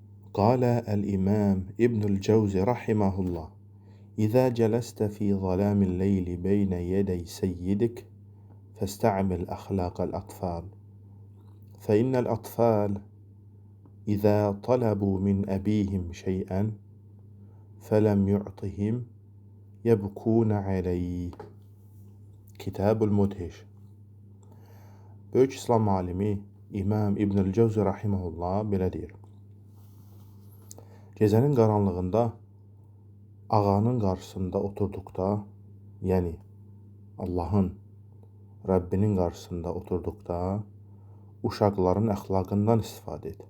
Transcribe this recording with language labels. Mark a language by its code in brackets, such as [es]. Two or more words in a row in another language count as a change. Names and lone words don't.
[ar] قال الإمام ابن الجوزي رحمه الله: إذا جلست في ظلام الليل بين يدي سيدك فاستعمل أخلاق الأطفال، فإن الأطفال إذا طلبوا من أبيهم شيئا فلم يعطهم يبكون عليه. [az] Kitab-ül Mudhiş. Böyük İslam alimi İmam İbnül Cevzi rahimehullah belə deyir: Gecənin qaranlığında ağanın qarşısında oturduqda, yəni Allahın, Rəbbinin qarşısında oturduqda uşaqların əxlaqından istifadə et.